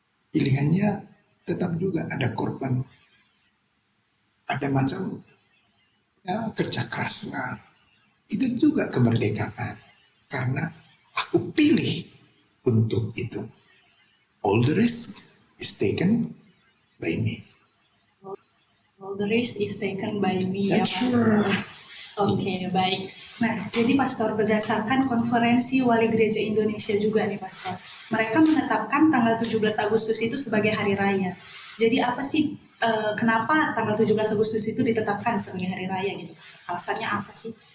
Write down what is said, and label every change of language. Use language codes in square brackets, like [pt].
[id] Pilihannya tetap juga ada korban. Ada macam ya, kerja keras. Nah, itu juga kemerdekaan. Karena aku pilih untuk itu. [en] All the rest is taken by me. All the rest is taken by me ya That's [id] Pastor. [en] sure. [id] Oke, baik. Nah, jadi Pastor, berdasarkan konferensi Wali Gereja Indonesia juga nih Pastor, mereka menetapkan tanggal 17 Agustus itu sebagai hari raya. Jadi apa sih, kenapa tanggal 17 Agustus itu ditetapkan sebagai hari raya gitu? Alasannya apa sih?